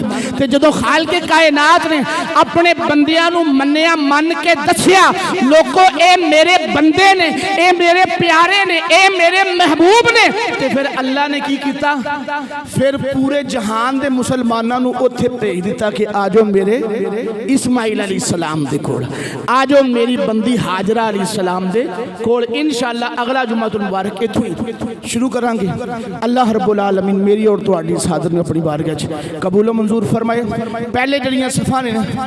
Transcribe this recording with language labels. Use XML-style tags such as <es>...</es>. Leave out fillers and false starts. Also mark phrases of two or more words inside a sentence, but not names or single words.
<pa>تے جدوں خالق کائنات نے اپنے بندیاں نوں منیا، من کے دسیا لوگوں اے میرے بندے نے، اے میرے پیارے نے، اے میرے محبوب نے، تے فیر اللہ نے کی کیتا، فیر پورے جہان دے مسلماناں نوں اتھے بھیج دتا کہ آ جاؤ میرے اسماعیل علیہ السلام دے کول، آ جاؤ میری بندی ہاجرہ علیہ السلام دے کول. انشاءاللہ اگلا جمعۃ المبارک اتھوں ہی شروع کرانگے. اللہ</pa> <ar>رب العالمين</ar> <pa>میری اور تہاڈی سادر نے اپنی بارگاہ چ قبول منظور فرمائے. پہلے جڑیاں صفا نے</pa>